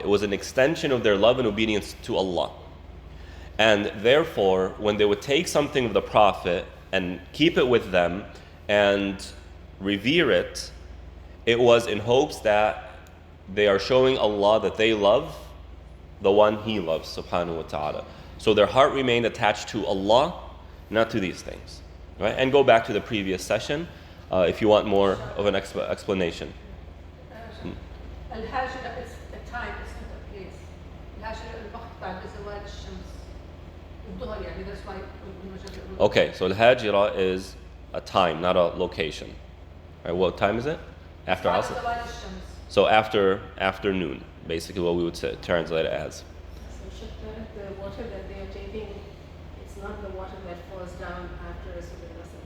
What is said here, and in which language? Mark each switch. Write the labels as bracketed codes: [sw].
[en] It was an extension of their love and obedience to Allah. And therefore, when they would take something of the Prophet and keep it with them and revere it, it was in hopes that they are showing Allah that they love the one He loves, subhanahu wa ta'ala. So their heart remained attached to Allah, not to these things. Right? And go back to the previous session if you want more of an explanation. الهاجرة is a time, it's not a place. [ar] الهاجرة الوقت بعد زوال الشمس. الظهر يعني [en] that's why. Okay, so al-hajira is a time, not a location. Right, what time is it? After Asr? So after afternoon, basically what we would say, translate it as. So should the water that they are taking, it's not the water that falls down after a certain vessel?